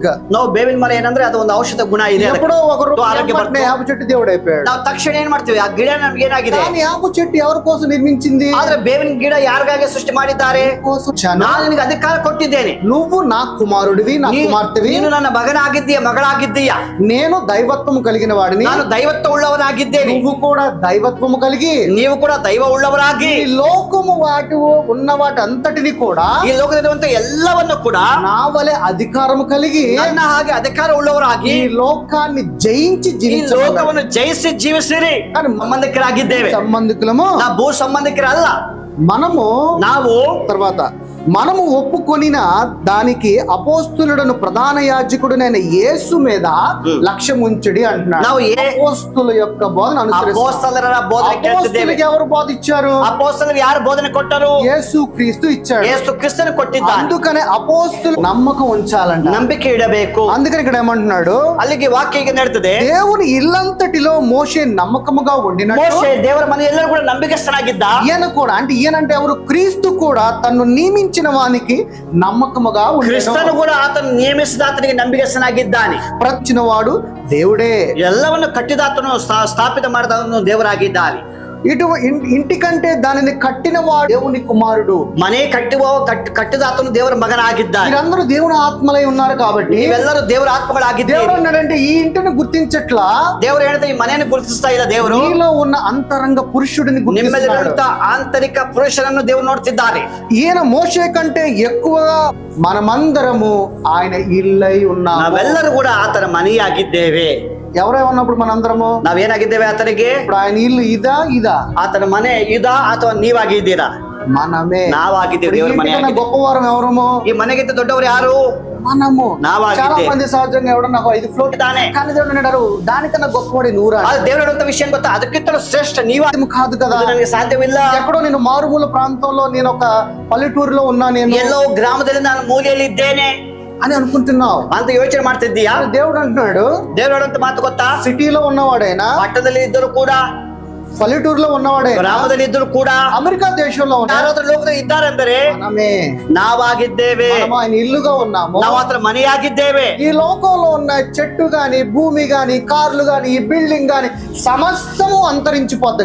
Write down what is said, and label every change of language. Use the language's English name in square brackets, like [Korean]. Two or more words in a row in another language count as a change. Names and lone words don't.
[Kannada] ನಾವು ಬೇವಿನ ಮರ ಏನಂದ್ರೆ ಅದು ಒಂದು ಔಷಧ ಗುಣ ಇದೆ. [Telugu] ఎప్పుడో ఒకరు ఆరోగ్య వేప చెట్టు దేవుడు అయిపోయాడు. [Kannada] ನಾವು ತಕ್ಷಣ ಏನ್ ಮಾಡ್ತೀವಿ? ಆ ಗಿಡ ನಮ್ಗೆ ಏನಾಗಿದೆ? [Telugu] కానీ వేప చెట్టు ఎవరి కోసం నిర్మించింది? [Kannada] ಆದ್ರೆ ಬೇವಿನ ಗಿಡ ಯಾರಿಗಾಗಿ ಸೃಷ್ಟಿ ಮಾಡಿದ್ದಾರೆ? ನಾನು ನಿನಗೆ ಅಧಿಕಾರ ಕೊಟ್ಟಿದ್ದೇನೆ. [Telugu] నువ్వు నా కుమారుడివి, నా కుమార్తెవి. [Kannada] ನೀನು ನನ್ನ ಮಗನಾಗಿದ್ದೀಯ, ಮಗಳಾಗಿದ್ದೀಯ. [Telugu] నేను దైవత్వము కలిగిన వాడిని. [Kannada] ನಾನು ದೈವತ್ವ ಉಳ್ಳವನಾಗಿದ್ದೇನೆ. [Telugu] నువ్వు కూడా దైవత్వము కలిగి, [Kannada] ನೀವು ಕೂಡ ದೈವ ಉಳ್ಳವರಾಗಿ, [Telugu] ఈ లోకము వాటి ఉన్న వాటి అంతటిని కూడా, [Kannada] ಈ ಲೋಕದಲ್ಲಿರುವಂತ ಎಲ್ಲವನ್ನು ಕೂಡ [Telugu] నా వలె అధికారము కలిగి, [Kannada] ನನ್ನ ಹಾಗೆ ಅಧಿಕಾರ ಉಳ್ಳವರಾಗಿ [Telugu] ఈ లోకాన్ని జయించి [Kannada] ಈ [Telugu] జీవించాలి. [Kannada] ಲೋಕವನ್ನು ಜಯಿಸಿ ಜೀವಿಸಿರಿ. ಸಂಬಂಧಿಕರಾಗಿದ್ದೇವೆ. [Telugu] సంబంధికులము. [Kannada] ನಾವು ಭೂ ಸಂಬಂಧಿಕರಲ್ಲ. [Telugu] మనము [Kannada] ನಾವು [Telugu] తర్వాత మనము ఒప్పుకొనిన దానికి అపోస్తులుడను ప్రధాన యాజకుడునైన యేసు మీద లక్ష్యం ఉంచుడి అంటున్నాడు. [Kannada] ನಾವು [Telugu] అపోస్తుల యొక్క బోధన అనుసరిస్తాం. [Kannada] ಅಪೊಸ್ತಲರ ಬೋಧನೆ ಕೇಳ್ತಿದ್ದೇವೆ. [Telugu] అపోస్తులకు ఎవరు బోధించారు? [Kannada] ಅಪೊಸ್ತಲರಿಗೆ ಯಾರು ಬೋಧನೆ ಕೊಟ್ಟರು? [Telugu] యేసు క్రీస్తు ఇచ్చాడు. [Kannada] ಯೇಸು ಕ್ರಿಸ್ತನು ಕೊಟ್ಟಿದ್ದಾನೆ. [Telugu] అందుకనే అపోస్తులు నమ్మకం ఉంచాలంట. [Kannada] ನಂಬಿಕೆ ಇಡಬೇಕು. [Telugu] అందుకని ఇక్కడ ఏమంటున్నాడు? [Kannada] ಅಲ್ಲಿಗೆ ವಾಕ್ಯ ಈಗ ನಡೀತದೆ. [Telugu] దేవుని ఇల్లంతటిలో మోషే నమ్మకముగా ఉండినట్టు [Kannada] ಮೋಶೆ ದೇವರ ಮನೆ ಎಲ್ಲರೂ ಕೂಡ ನಂಬಿಕಸ್ಥನಾಗಿದ್ದ. [Telugu] ఈయన కూడా, అంటే ఈయనంటే ఎవరు? క్రీస్తు కూడా తను నియమించిన నియమించిన వానికి నమ్మకముగా [Kannada] ಕ್ರಿಸ್ತನು [Telugu] ఉండెను. [Kannada] ಕೂಡ ಆತನು ನಿಯಮಿಸಿದ ಆತನಿಗೆ ನಂಬಿಕೆಸ್ತನಾಗಿದ್ದಾನೆ. [Telugu] ప్రతిచిన వాడు దేవుడే. [Kannada] ಎಲ್ಲವನ್ನು ಕಟ್ಟಿದ ಆತನು ಸ್ಥಾಪಿತ ಮಾಡಿದವನು ದೇವರಾಗಿದ್ದಾನೆ. [Telugu] ఇటు ఇంటికంటే దానిని కట్టిన వాడు దేవుని కుమారుడు. [Kannada] ಮನೆ ಕಟ್ಟಿದ ಆತನು ದೇವರ ಮಗನಾಗಿದ್ದಾನೆ. [Telugu] మీరందరూ దేవుని ఆత్మలై ఉన్నారు కాబట్టి [Kannada] ನೀವೆಲ್ಲರೂ ದೇವರ ಆತ್ಮಗಳಾಗಿದ್ದೀರಿ. [Telugu] దేవుడు అన్నాడంటే ఈ ఇంటిని గుర్తించట్లా, [Kannada] ದೇವರು ಹೇಳಿದ ಈ ಮನೆಯನ್ನು ಗುರುತಿಸ್ತಾ ಇಲ್ಲ. ದೇವರು [Telugu] నీలో ఉన్న అంతరంగ పురుషుడిని గుర్తిస్తున్నాడు. [Kannada] ನಿಮ್ಮಲ್ಲಿರುವಂತ ಆಂತರಿಕ ಪುರುಷನನ್ನು ದೇವರು ನೋಡ್ತಿದ್ದಾರೆ. [Telugu] ఈయన మోషే కంటే ఎక్కువగా మనమందరము ఆయన ఇల్లై ఉన్నాము. [Kannada] ನಾವೆಲ್ಲರೂ ಕೂಡ ಆತನ ಮನೆಯಾಗಿದ್ದೇವೆ. [Telugu] ఎవరేమన్నప్పుడు మనందరము [Kannada] ನಾವೇನಾಗಿದ್ದೇವೆ ಆತನಿಗೆ? [Telugu] ఇప్పుడు ఆయన ఇల్లు ఇదా [Kannada] ಆತನ ಮನೆ ಇದಾ ಅಥವಾ ನೀವಾಗಿದ್ದೀರಾ? [Telugu] మనమే. [Kannada] ನಾವಾಗಿದ್ದೇವೆ. ದೇವರ ಮನೆ [Telugu] గొప్పవారం ఎవరము? [Kannada] ಈ ಮನೆಗಿಂತ ದೊಡ್ಡವರು ಯಾರು? [Telugu] మనము. [Kannada] నాವಾಗಿದ್ದೇವೆ. [Telugu] చాలా మంది సహజంగా ఎవడో నాకు 5 ఫ్లోర్ [Kannada] ತಾನೆ. [Telugu] కానీ దేవుడు అన్నాడు దానికన్నా గొప్పవాడి నూరా. [Kannada] ಅದು ದೇವರು ಹೇಳುವಂತ ವಿಷಯ ಗೊತ್ತಾ? ಅದಕ್ಕಿಂತಲೂ ಶ್ರೇಷ್ಠ [Telugu] కాదు కదా. [Kannada] ನನಗೆ ಸಾಧ್ಯವಿಲ್ಲ. [Telugu] ఎక్కడో నేను మారుమూల ప్రాంతంలో నేను ఒక పల్లెటూరులో ఉన్నా, నేను [Kannada] ಎಲ್ಲೋ ಗ್ರಾಮದಲ್ಲಿ ನಾನು ಮೂಲೆಯಲ್ಲಿ ಇದ್ದೇನೆ [Telugu] అని అనుకుంటున్నావు [Kannada] ಅಂತ ಯೋಚನೆ ಮಾಡ್ತಿದ್ದೀಯಾ? [Telugu] దేవుడు అంటున్నాడు [Kannada] ದೇವರು ಹೇಳುವಂತ ಮಾತು ಗೊತ್ತಾ? [Telugu] సిటీలో ఉన్నవాడైనా, [Kannada] ಪಟ್ಟಣದಲ್ಲಿ ಇದ್ದರೂ ಕೂಡ, [Telugu] పల్లెటూరులో ఉన్నవాడైనా, [Kannada] ಗ್ರಾಮದಲ್ಲಿ ಇದ್ದರೂ ಕೂಡ, [Telugu] అమెరికా దేశంలో ఉన్న [Kannada] ಯಾರಾದ್ರೂ ಲೋಕದಲ್ಲಿ ಇದ್ದಾರೆ ಅಂದರೆ [Telugu] మనమే. [Kannada] ನಾವಾಗಿದ್ದೇವೆ. [Telugu] మనం ఆయన ఇల్లుగా ఉన్నాము. [Kannada] ನಾವು ಆತರ ಮನೆಯಾಗಿದ್ದೇವೆ. [Telugu] ఈ లోకంలో ఉన్న చెట్టు గాని, భూమి గాని, కార్లు గాని, ఈ బిల్డింగ్ గాని సమస్తము అంతరించిపోద్ది.